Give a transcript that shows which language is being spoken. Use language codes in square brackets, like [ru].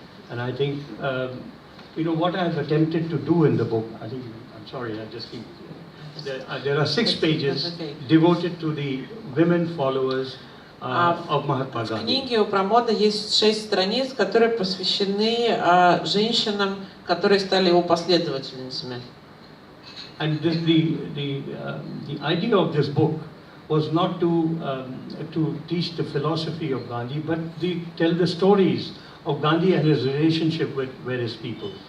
[en] And I think, what I've attempted to do in the book, I think, I'm sorry, I just keep, there are 6 pages devoted to the women followers of Mahatma Gandhi. [ru] В книге у Прамода есть 6 страниц, которые посвящены женщинам, которые стали его последовательницами. [en] And the idea of this book was not to teach the philosophy of Gandhi, but to tell the stories of Gandhi and his relationship with various people.